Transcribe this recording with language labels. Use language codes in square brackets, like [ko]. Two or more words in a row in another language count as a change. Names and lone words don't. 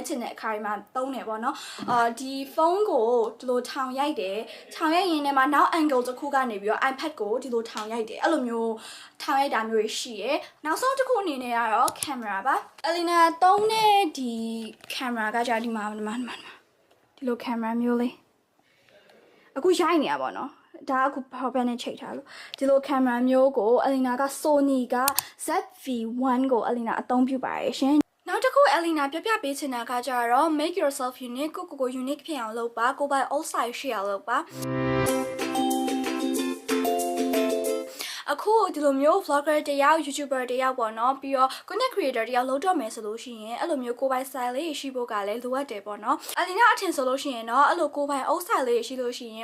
[my] ချင်တဲ့အခါမှာသုံးတယ်ပေါ့နော်ဒီဖုန်းကိုဒီလိုထောင်ရိုက်တယ်ထောင်ရိုက်ရင်းနဲ့မှနောက် angle တစ်ခုကနေပြီးတော့ iPad ကိုဒီလိုထောင်ရိုက်တယ်အဲ့လိုမျိုးထောင်ရိုက်တာမျိုးရှိရယ်နောက်ဆုံးတစ်ခုအနေနဲ့ကတော့ camera ပါအလီနာသုံးတဲ့ဒီ camera ကကြဒီမှာဒီလို camera မျိုးလေးအခုရိုက်နေရပါတော့ဒါအခု [en] power bank [my] နဲ့ချိန်ထားလို့ဒီလို camera မျိုးကိုအလီနာက Sony က ZV-1 ကိုအလီနာအသုံးပြုပါတယ်ရှင်နောက်တစ်ခုအလီနာပြပြပေးချင်တာကကြတော့ [en] make yourself unique [my] ကို unique ဖြစ်အောင်လုပ်ပါကိုယ်ပိုင် [en] all size [my] ရှိအောင်လုပ်ပါအခုဒီလိုမျိုး vlogger တယောက် YouTuber တယောက်ပေါ့နော်ပြီးတော့ content creator တယောက်လုပ်တော့မယ်ဆိုလို့ရှိရင်အဲ့လိုမျိုးကိုယ်ပိုင် style လေးရှိဖို့ကလည်းလိုအပ်တယ်ပေါ့နော်အလီနာအထင်ဆိုလို့ရှိရင်တော့အဲ့လိုကိုယ်ပိုင် [en] old style [my] လေးရှိလို့ရှိရင်